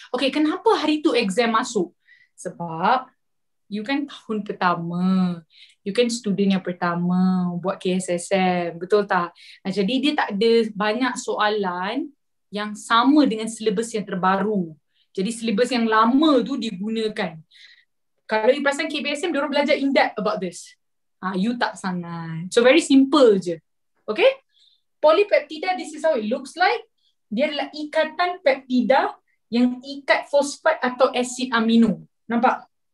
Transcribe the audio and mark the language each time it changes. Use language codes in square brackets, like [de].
[ms] Okay, kenapa hari tu exam masuk? Sebab you kan tahun pertama, you kan student yang pertama buat KSSM, betul tak? Jadi dia tak ada banyak soalan yang sama dengan silibus yang terbaru. Jadi silibus yang lama tu digunakan. Kalau you perasan KBSM, diorang belajar [en] in depth about this. [ms] You tak sangat. [en] So very simple je. Okay? Polypeptida, this is how it looks like. [ms] Dia adalah ikatan peptida yang ikat fosfat atau asid amino. Nampak?